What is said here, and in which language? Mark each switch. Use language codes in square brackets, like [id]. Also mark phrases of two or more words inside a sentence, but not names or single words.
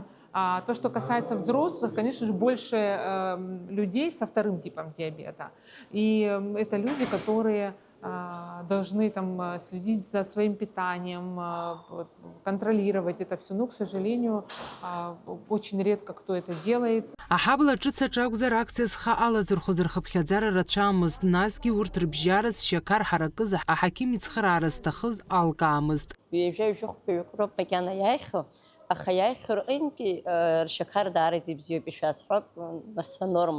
[ru] То, что касается взрослых, конечно же, больше людей со вторым типом диабета. И это люди, которые должны там следить за своим питанием, контролировать это все. Но, к сожалению, очень редко кто это делает. [ab] Аҳабла ҿыц аҿы акциа зха алазырхоз рхыԥхьаӡара рацәамызт, насгьы урҭ рыбжьара зшьақар ҳаракыз аҳақьым ицхыраара зҭахыз алкаамызт. Ҩажәа-жәохәԥаҩык макьана иааихьо, аха иааихьо рҟынтәи ршьақар даараӡа ибзиоуп ишәасҳәап, нас анорма.